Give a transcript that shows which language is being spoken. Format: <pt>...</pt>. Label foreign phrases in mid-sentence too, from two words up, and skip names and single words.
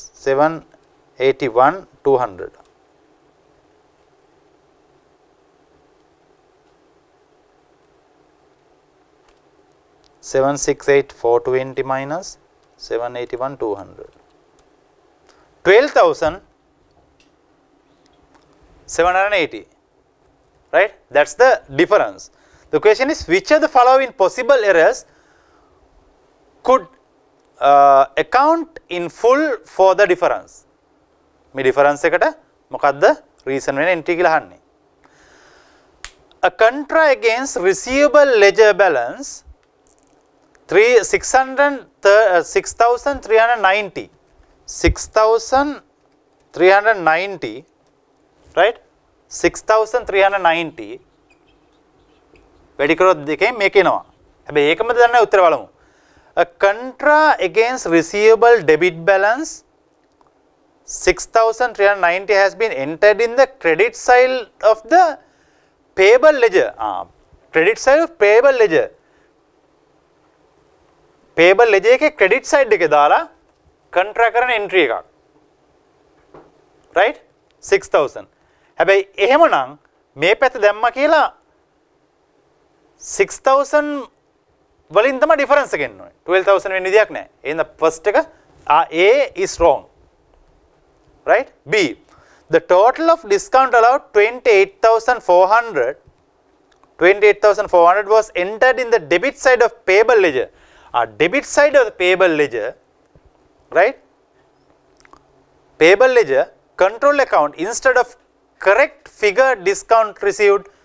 <en>781,200 768,420 minus 781,200 12,780 right that's the difference the question is which of the following possible errors could account in full for the difference</en> <si>මේ difference එකට මොකක්ද reason වෙන entry කියලා අහන්නේ</si> <en>a contra against receivable ledger balance</en> <si>6,390 right 6,390 වැඩි කරොත් දෙකෙන් මේක එනවා හැබැයි ඒකම දන්නේ උත්තර බලමු</si> <en>a contra against receivable debit balance 6,390 has been entered in the credit side of the payable ledger credit side of payable ledger payable ledger</en> <si>එකේ credit side එකේ දාලා contra කරන entry එකක්</si> <en>right 6,000</en> <si>හැබැයි එහෙමනම් මේ පැත්ත දැම්මා කියලා 6,000 වලින් තමයි difference එක එන්නේ 12,000 වෙන විදියක් නැහැ එහෙනම්</si> <en>first එක A is wrong right B the total of discount allowed 28,400 was entered in the debit side of payable ledger debit side of the payable ledger right payable ledger control account instead of correct figure discount received</en>